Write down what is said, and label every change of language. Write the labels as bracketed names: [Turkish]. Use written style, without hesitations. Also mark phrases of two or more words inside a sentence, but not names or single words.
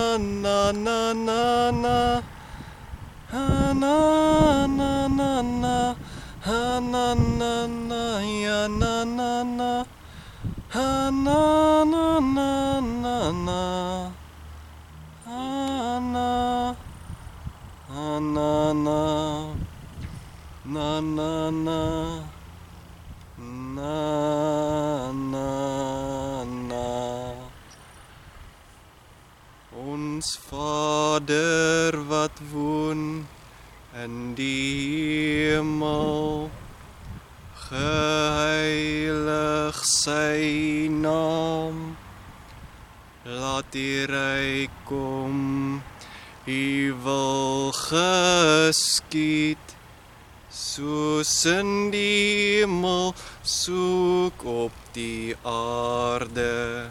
[Afrikaans] na na na na ha na na na na ha na na na ya na na na ha na na na na na ha na na na na na na na na na Ons Vader wat woon in die hemel, geheilig sy naam, laat die ryk kom, U wil geskied, soos in die hemel, soek op die aarde.